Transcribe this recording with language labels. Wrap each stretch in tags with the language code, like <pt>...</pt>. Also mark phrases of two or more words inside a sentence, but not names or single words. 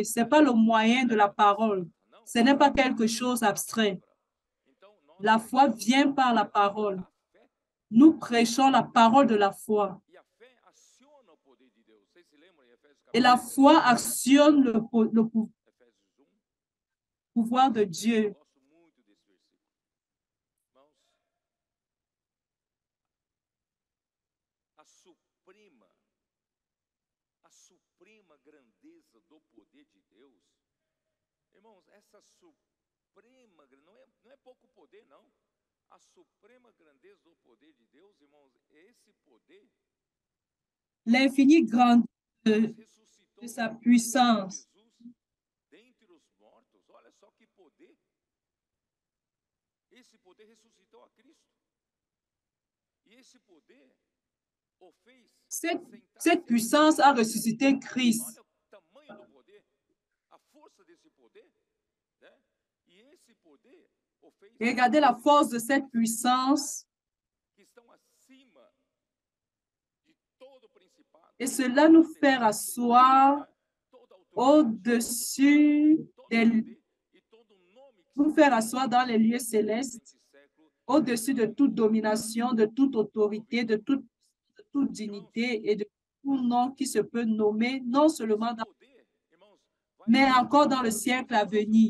<fr>Ce n'est pas le moyen de la parole. Ce n'est pas quelque chose d'abstrait. La foi vient par la parole. Nous prêchons la parole de la foi. Et la foi actionne le pouvoir de Dieu.</fr> <pt>A suprema grandeza do poder de Deus. Irmãos, essa suprema, não é pouco poder, não. A suprema grandeza do poder de Deus, irmãos, esse poder.</pt> <fr>L'infinie grandeur de sa puissance.</fr> <pt>Dentre os mortos, olha só que poder. Esse poder ressuscitou a Cristo. E esse poder o fez.</pt> <fr>Cette puissance a ressuscité Christ.</fr> <pt>Olha o tamanho do poder, a força desse poder, né?</pt> <fr>Et regardez la force de cette puissance. Et cela nous fait asseoir au-dessus nous faire asseoir dans les lieux célestes, au-dessus de toute domination, de toute autorité, de toute dignité et de tout nom qui se peut nommer, non seulement mais encore dans le siècle à venir.</fr>